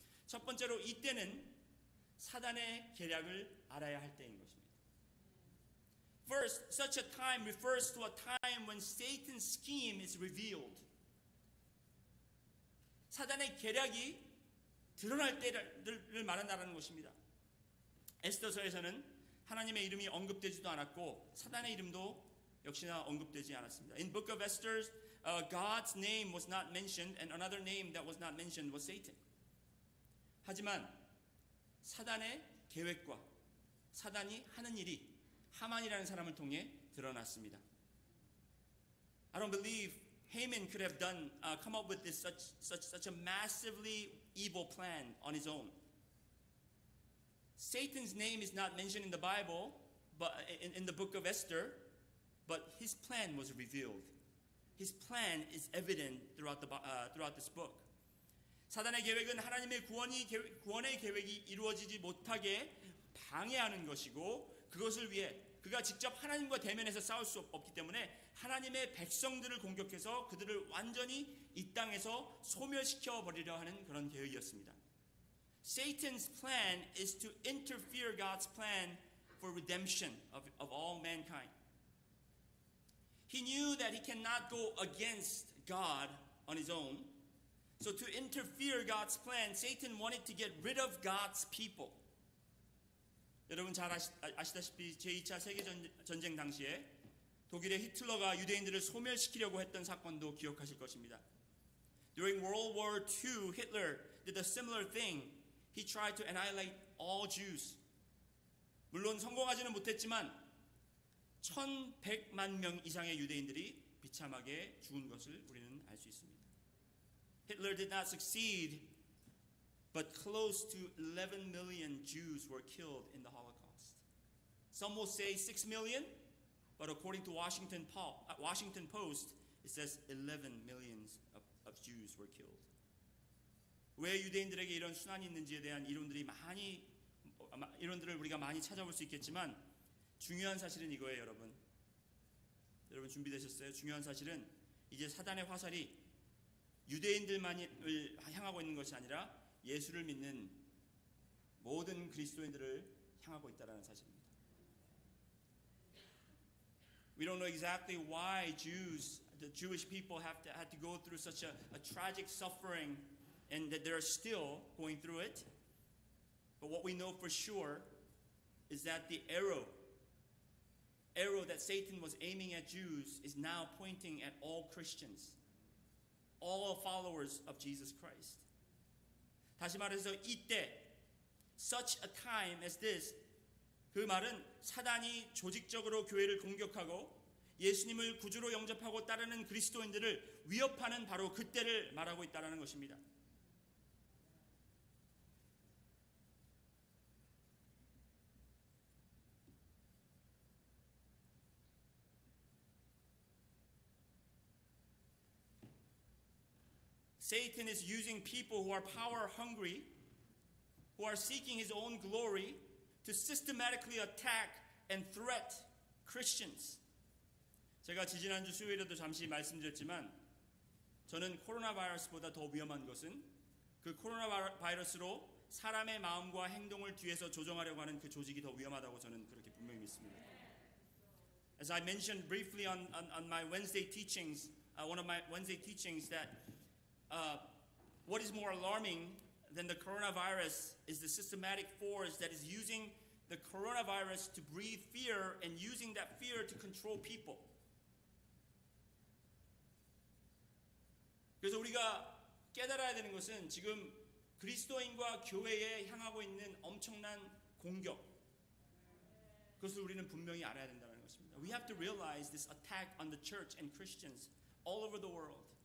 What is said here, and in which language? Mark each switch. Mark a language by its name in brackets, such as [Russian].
[Korean] 첫 번째로 이때는 사단의 계략을 알아야 할 때인 것입니다. [English] First, such a time refers to a time when Satan's scheme is revealed. [Korean] 사단의 계략이 드러날 때를 말한다는 것입니다. 에스더서에서는 하나님의 이름이 언급되지도 않았고 사단의 이름도 역시나 언급되지 않았습니다. [English] In Book of Esther, God's name was not mentioned, and another name that was not mentioned was Satan. [Korean] 하지만 사단의 계획과 사단이 하는 일이 하만이라는 사람을 통해 드러났습니다. [English] I don't believe Haman could have come up with this such a massively evil plan on his own. Satan's name is not mentioned in the Bible, but in the book of Esther, but his plan was revealed. His plan is evident throughout this book. [Korean] 사단의 계획은 하나님의 구원의 계획이 이루어지지 못하게 방해하는 것이고 그것을 위해 그가 직접 하나님과 대면해서 싸울 수 없기 때문에 하나님의 백성들을 공격해서 그들을 완전히 이 땅에서 소멸시켜 버리려 하는 그런 계획이었습니다. [English] Satan's plan is to interfere God's plan for redemption of all mankind. He knew that he cannot go against God on his own. So to interfere God's plan, Satan wanted to get rid of God's people. [Korean] 여러분 잘 아시다시피 제2차 세계전쟁 당시에 독일의 히틀러가 유대인들을 소멸시키려고 했던 사건도 기억하실 것입니다. [English] During World War II, Hitler did a similar thing. He tried to annihilate all Jews. [Korean] 물론 성공하지는 못했지만 1,100만 명 이상의 유대인들이 비참하게 죽은 것을 우리는 알 수 있습니다. [English] Hitler did not succeed, but close to 11 million Jews were killed in the Holocaust. Some will say 6 million, but according to Washington Post, it says 11 millions of Jews were killed. [Korean] 왜 유대인들에게 이런 순환이 있는지에 대한 이론들을 우리가 많이 찾아볼 수 있겠지만 중요한 사실은 이거예요, 여러분. 여러분 준비되셨어요? 중요한 사실은 이제 사단의 화살이 유대인들만을 향하고 있는 것이 아니라 예수를 믿는 모든 그리스도인들을 향하고 있다는 사실입니다. [English] We don't know exactly why the Jewish people had to go through such a tragic suffering and that they're still going through it. But what we know for sure is that the arrow that Satan was aiming at Jews is now pointing at all Christians, all followers of Jesus Christ. [Korean] 다시 말해서 이때, [English] such a time as this, [Korean] 그 말은 사단이 조직적으로 교회를 공격하고 예수님을 구주로 영접하고 따르는 그리스도인들을 위협하는 바로 그때를 말하고 있다는 것입니다. [English] Satan is using people who are power hungry, who are seeking his own glory, to systematically attack and threat Christians. [Korean] 제가 지지난주 수요일에도 잠시 말씀드렸지만 저는 코로나 바이러스보다 더 위험한 것은 그 코로나 바이러스로 사람의 마음과 행동을 뒤에서 조정하려고 하는 그 조직이 더 위험하다고 저는 그렇게 분명히 믿습니다. [English] As I mentioned briefly on my Wednesday teachings, one of my Wednesday teachings that what is more alarming than the coronavirus is the systematic force that is using the coronavirus to breathe fear and using that fear to control people. [Korean] 그래서 우리가 깨달아야 되는 것은 지금 그리스도인과 교회에 향하고 있는 엄청난 공격, 그것을 우리는 분명히 알아야 된다는 것입니다. [English] We have to realize this attack on the church and Christians all over the world.